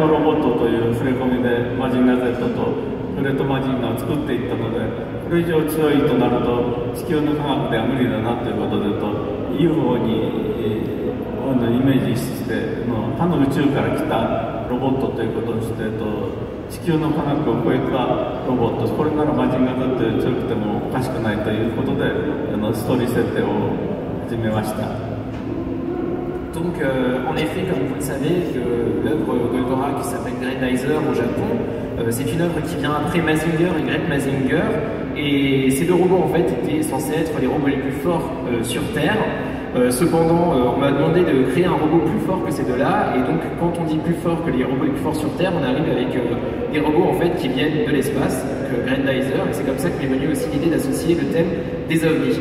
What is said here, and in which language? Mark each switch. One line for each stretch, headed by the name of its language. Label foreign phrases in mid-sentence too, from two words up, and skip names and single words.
Japanese: ロボットという触れ込みでマジンガ Z とブレードマジンガを作っていったので、これ以上強いとなると地球の科学では無理だなということでUFO にイメージして他の宇宙から来たロボットということにして地球の科学を超えたロボット、これならマジンガ Z より強くてもおかしくないということでストーリー設定を始めました。
French: Donc, en effet, comme vous le savez, l'œuvre Goldorak qui s'appelle Grendizer au Japon, c'est une œuvre qui vient après Mazinger et Great Mazinger, et ces deux robots en fait étaient censés être les robots les plus forts sur Terre. Cependant, on m'a demandé de créer un robot plus fort que ces deux-là, et donc quand on dit plus fort que les robots les plus forts sur Terre, on arrive avec des robots en fait qui viennent de l'espace, donc Grendizer, et c'est comme ça que m'est venue aussi l'idée d'associer le thème des ovnis.